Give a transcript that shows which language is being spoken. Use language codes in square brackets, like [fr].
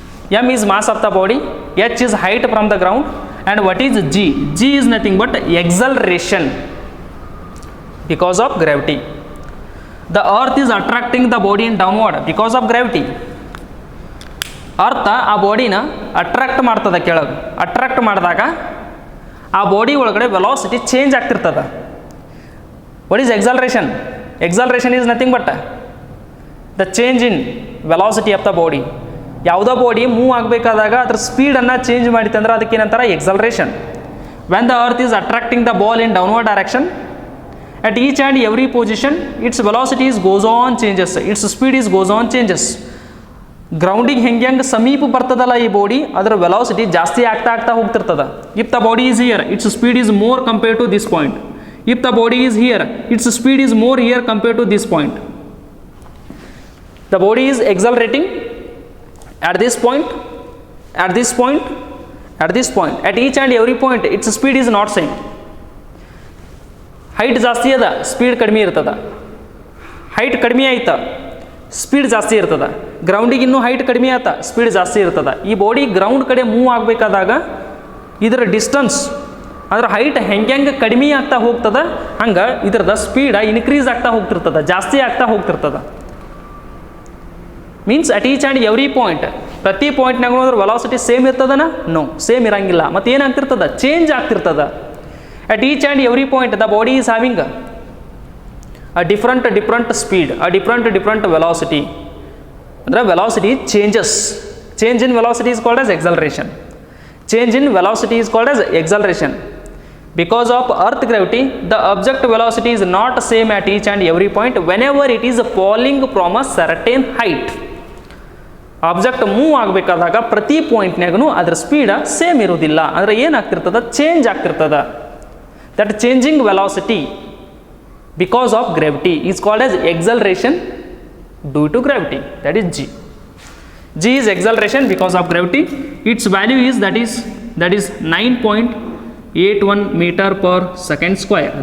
[en] M is mass of the body, H is height from the ground, and what is G? G is nothing but acceleration because of gravity. The earth is attracting the body in downward because of gravity. [kn] ಅರ್ಥ ಆ ಬಾಡಿನ attract ಮಾಡ್ತದೆ ಕೆಳಗೆ. Attract ಮಾಡಿದಾಗ ಆ body ಒಳಗಡೆ velocity change ಆಗ್ತಿರ್ತದೆ. [en] What is acceleration? Acceleration is nothing but the change in velocity of the body. [kn] ಯಾವುದೋ body move ಆಗಬೇಕಾದಾಗ ಅದ್ರ ಸ್ಪೀಡನ್ನು ಚೇಂಜ್ ಮಾಡಿತಂದ್ರೆ ಅದಕ್ಕೆ ಏನಂತಾರೆ? [en] Acceleration. When the earth is attracting the ball in downward direction, at each and every position its velocity is goes on changes, its speed is goes on changes. [kn] ಗ್ರೌಂಡಿಗೆ ಹೆಂಗೆ ಸಮೀಪ ಬರ್ತದಲ್ಲ ಈ body, ಅದರ velocity ಜಾಸ್ತಿ ಆಗ್ತಾ ಹೋಗ್ತಿರ್ತದೆ. [en] If the body is here, it's speed is more compared to this point. If the body is here, it's speed is more here compared to this point. The body is accelerating at this point, at this point, at this point, at each and every point its speed is not same. [kn] Height ಜಾಸ್ತಿ ಅದ, speed ಕಡಿಮೆ ಇರ್ತದ. Height ಕಡಿಮೆ ಆಯ್ತಾ, speed ಜಾಸ್ತಿ ಇರ್ತದ. ಗ್ರೌಂಡಿಗೆ ಇನ್ನೂ height ಕಡಿಮೆ ಆಯ್ತಾ, ಸ್ಪೀಡ್ ಜಾಸ್ತಿ ಇರ್ತದ. ಈ ಬಾಡಿ ಗ್ರೌಂಡ್ ಕಡೆ ಮೂವ್ ಆಗಬೇಕಾದಾಗ ಇದರ ಡಿಸ್ಟನ್ಸ್, ಅದರ ಹೈಟ್ ಹೆಂಗೆ ಕಡಿಮೆ ಆಗ್ತಾ ಹೋಗ್ತದ, ಹಂಗೆ ಇದರದ ಸ್ಪೀಡ್ ಇನ್ಕ್ರೀಸ್ ಆಗ್ತಾ ಹೋಗ್ತಿರ್ತದ, ಜಾಸ್ತಿ ಆಗ್ತಾ ಹೋಗ್ತಿರ್ತದ. [en] means at each and every point, [kn] ಪ್ರತಿ ಪಾಯಿಂಟ್ನಾಗ ಅದ್ರ ವೆಲಾಸಿಟಿ ಸೇಮ್ ಇರ್ತದನ? ನೋ, ಸೇಮ್ ಇರಂಗಿಲ್ಲ. ಮತ್ತು ಏನಾಗ್ತಿರ್ತದ? Change ಆಗ್ತಿರ್ತದ. [en] At each and every point the body is having a different speed, a different velocity. The velocity changes. Change in velocity is called as acceleration. Change in velocity is called as acceleration. Because of earth gravity, the object velocity is not same at each and every point whenever it is falling from a certain height. [kn] Object move ಆಗಬೇಕಾದಾಗ ಪ್ರತಿ ಪಾಯಿಂಟ್ನಾಗೂ ಅದರ speed same ಇರೋದಿಲ್ಲ. ಅಂದರೆ ಏನಾಗ್ತಿರ್ತದ? Change ಆಗ್ತಿರ್ತದ. [en] That changing velocity because of gravity is called as acceleration due to gravity, that is G. G is acceleration because of gravity. Its value is that is 9.81 meter per second square.